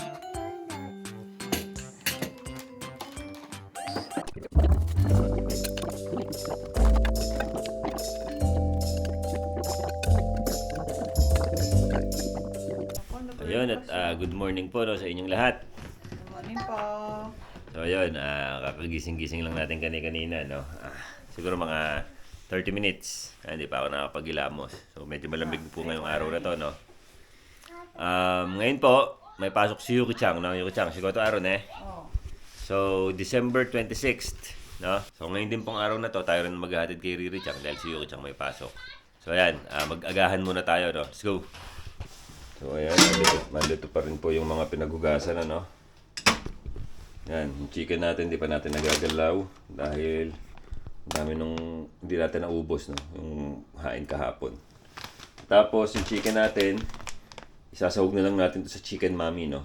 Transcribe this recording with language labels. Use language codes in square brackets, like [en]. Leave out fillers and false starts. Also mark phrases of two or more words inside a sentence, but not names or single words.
[tl] Ayun, at [en] good morning [tl] po, no, sa inyong lahat. [en] Good morning po. [tl] So ayun, kakagising-gising lang natin kanina, no. Siguro mga 30 minutes. Hindi pa ako nakapag-ilamos. So medyo malamig po ngayong araw na to, no. Ngayon po, may pasok si Yuki-chan, no. Yuki-chan, sigoto araw, ne. So December 26th, no. So ngayon din pong araw na to, tayo rin maghahatid kay Riri-chan dahil si Yuki-chan may pasok. So ayan, mag-agahan muna tayo, no. [en] Let's go. [tl] So ayan, malito pa rin po yung mga pinaghugasan, ano. Yan, yung chicken natin, di pa natin nagagalaw dahil dami nung hindi natin naubos, no, yung hain kahapon. Tapos yung chicken natin, isasawag na lang natin to sa chicken mami, no.